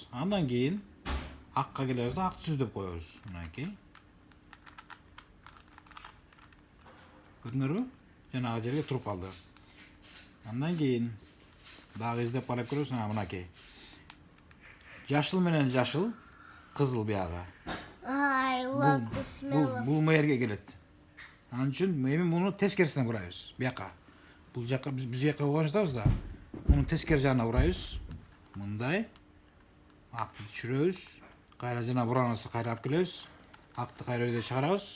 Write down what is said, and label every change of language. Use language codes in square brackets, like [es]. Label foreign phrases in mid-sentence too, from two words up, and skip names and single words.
[ky] Андан кийин акка келебиз да акты түздөп коебуз. Мынакей. Көрдүңөрбү? Жанагы жерге туруп калды. Андан кийин дагы издеп карап көрөбүз. Мынакей. Жашыл менен жашыл, кызыл бияга. [en] I love the smell of [ky] Бул мээрге келет. Анын үчүн эми муну тескерисине бурайбыз. Бияка. Бул жака биз бияка койгон жатабыз да. Муну тескери жагына бурайбыз. Мындай. Акты түшүрөбүз. Кайра жана буранасы кайра алып келебиз. Акты кайра өйдө чыгарабыз.